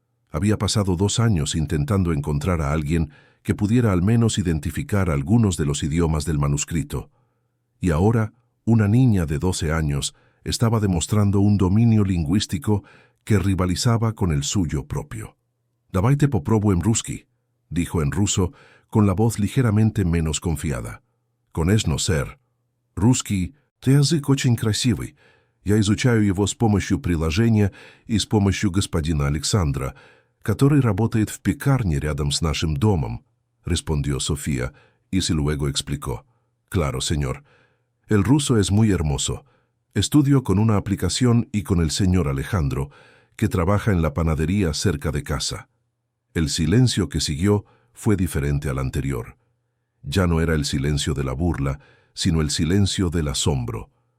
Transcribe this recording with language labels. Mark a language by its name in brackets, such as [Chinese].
[Spanish] Había pasado 2 años intentando encontrar a alguien que pudiera al menos identificar algunos de los idiomas del manuscrito. Y ahora, una niña de 12 años estaba demostrando un dominio lingüístico que rivalizaba con el suyo propio. [Russian] «Давайте попробуем русский», [Spanish] dijo en ruso, con la voz ligeramente menos confiada. [Russian] «Конечно, сэр. Русский — это язык очень красивый. Я изучаю его с помощью приложения и с помощью господина Александра, который работает в пекарне рядом с нашим домом», [Spanish] respondió Sofía, y luego explicó. «Claro, señor. El ruso es muy hermoso. Estudio con una aplicación y con el señor Alejandro, que trabaja en la panadería cerca de casa». El silencio que siguió fue diferente al anterior. Ya no era el silencio de la burla, sino el silencio del asombro.